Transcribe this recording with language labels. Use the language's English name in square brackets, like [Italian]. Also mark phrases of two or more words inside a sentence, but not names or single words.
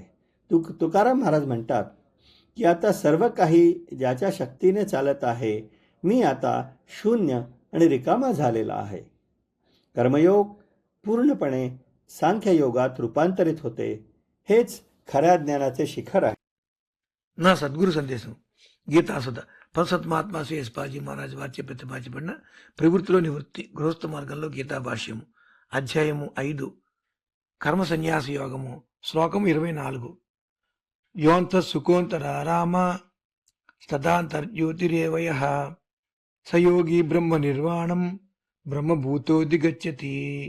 [Marathi] तुकाराम महाराज म्हणतात की आता सर्व काही ज्याच्या शक्तीने चालत आहे. मी आता शून्य आणि रिकामा झालेला आहे. कर्मयोग पूर्णपणे सांख्ययोगात रूपांतरित होते. हेच खऱ्या ज्ञानाचे शिखर आहे. [Telugu] నా సద్గురు సందేశం గీతాసుధ పరసత్మాత్మ శ్రీ ఎస్పాజీ మహారాజ్ వారిచే ప్రతిపాదించబడిన ప్రవృత్తిలో నివృత్తి గృహస్థ మార్గంలో గీతా భాష్యము అధ్యాయము 5 కర్మ సన్యాస యోగము శ్లోకము 24 [Sanskrit] యోంత సుఖోంతరారామ తదాంతర్జ్యోతిరేవయ సయోగి బ్రహ్మ నిర్వాణం బ్రహ్మభూతోదిగచ్చతి.